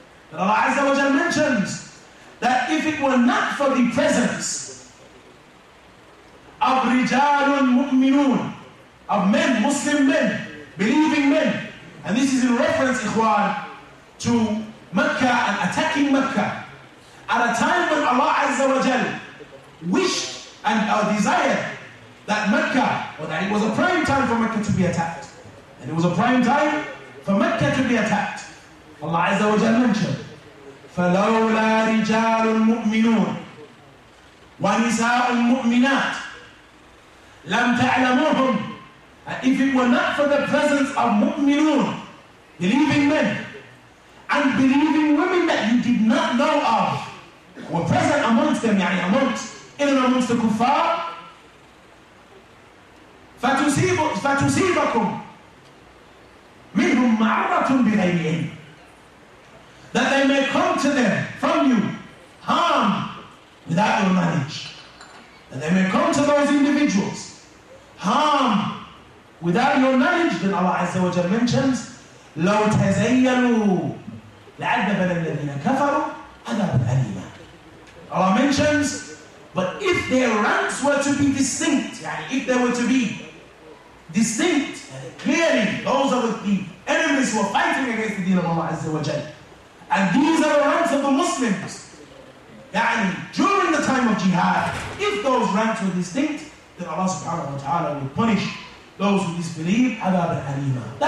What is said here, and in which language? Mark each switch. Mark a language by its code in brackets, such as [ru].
[en] That Allah Azza wa Jal mentions that if it were not for the presence of [ar] rijalun mu'minun, [en] of men, Muslim men, believing men, and this is in reference, ikhwan, to Mecca and attacking Mecca, at a time when Allah Azza wa Jal wished and desired that Mecca, or that it was a prime time for Mecca to be attacked, and it was a prime time for Mecca to be attacked. [ar] Allah Azza wa Jal mentioned, فَلَوْلَا رِجَالٌ مُؤْمِنُونَ وَنِسَاءٌ مُؤْمِنَاتٌ لَمْ تَعْلَمُوهُمْ. [en] And if it were not for the presence of mu'minun, believing men, and believing women that you did not know of were present amongst them, in and amongst the kuffar. [ar] فَتُصِيبَكُمْ مِنْهُمْ مَعَرَّةٌ بِغَيْرِ عِلْمٍ, [en] that they may come to them from you harm without your knowledge. That they may come to those individuals harm without your knowledge. Then Allah Azza wa Jalla mentions, [ar] لَوْ تَزَيَّنُوا لَعَذَّبَنَ الَّذِينَ كَفَرُوا عَذَابًا أَلِيمًا. [en] Allah mentions, but if their ranks were to be distinct, if they were to be distinct, clearly those are the enemies who are fighting against the deen of Allah Azza wa Jalla, and these are the ranks of the Muslims, during the time of jihad, if those ranks were distinct, then Allah subhanahu wa ta'ala will punish those who disbelieve [ar] عَذَابًا أَلِيمًا.